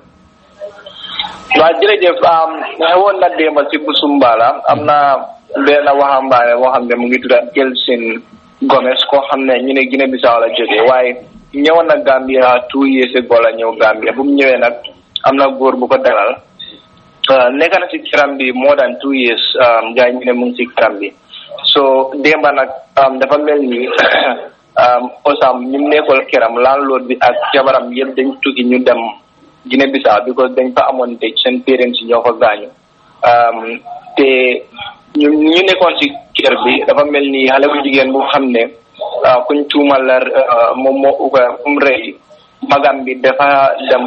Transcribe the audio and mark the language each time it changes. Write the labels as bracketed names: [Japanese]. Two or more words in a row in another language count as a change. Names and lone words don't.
[Wolof] waaw jërëjëf xewoon na démb ci Busumbala am na benn waxambaane boo xam ne mu ngi tudda Gelson Gomez koo xam ne ñu ne Guinée Bissau la jógee waaye ñëwoon na Gambia [English] 2 years ago [Wolof] la ñëw Gambia bu mu ñëwee nag am na góor bu ko dalal nekk na ci kiram bi [English] more than 2 years [Wolof] gars ñu ne mu ngi ci kiram bi so démba nag dafa mel ni osam ñu nekkool kiram landlord bi ak jabaram yëpp dañ tukki ñu dem Guinée Bissau because dañ fa amoon dëj seen parents yi ñoo fa gaañu te ñu nekkoon ci kër bi dafa mel ni xale bu jigéen bu xam ne kuñ tuumal la moom moo mu rëy magam bi dafa dem